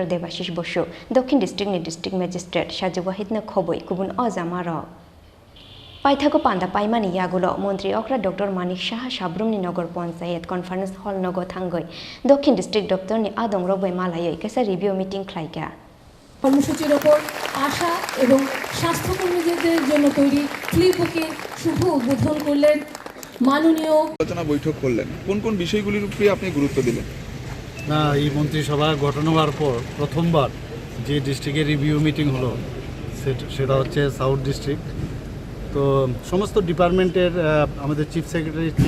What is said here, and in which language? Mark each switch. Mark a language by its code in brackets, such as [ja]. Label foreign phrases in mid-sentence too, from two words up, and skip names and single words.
[trp] Devashish Bosho Dokhin District ni [en] District Magistrate [trp] Shaji Wahid na khoboi kubun ozamaro Paithago Panda Paimani Yagulo, Montri Okra Dr. Manik Shaha Shabrumni Nogor Ponsayat Conference Hall Nogo Thangoi, Dokhin District Dr. Ni Adong Roboy Malaya, Kesa [en] review meeting [trp] khlaijakha. [bn] কর্মসূচির ওপর আশা এবং স্বাস্থ্যকর্মীদের জন্য তৈরি ফ্লিপকে শুভ উদ্বোধন করলেন মাননীয় আলোচনা বৈঠক করলেন কোন কোন বিষয়গুলির উপরে আপনি গুরুত্ব দিলেন না এই মন্ত্রিসভা গঠন হওয়ার পর প্রথমবার যে ডিস্ট্রিক্টে [en] review meeting [bn] হলো সেটা হচ্ছে [en] South District [bn] তো সমস্ত ডিপার্টমেন্টের আমাদের [en] chief secretary [bn] থেকে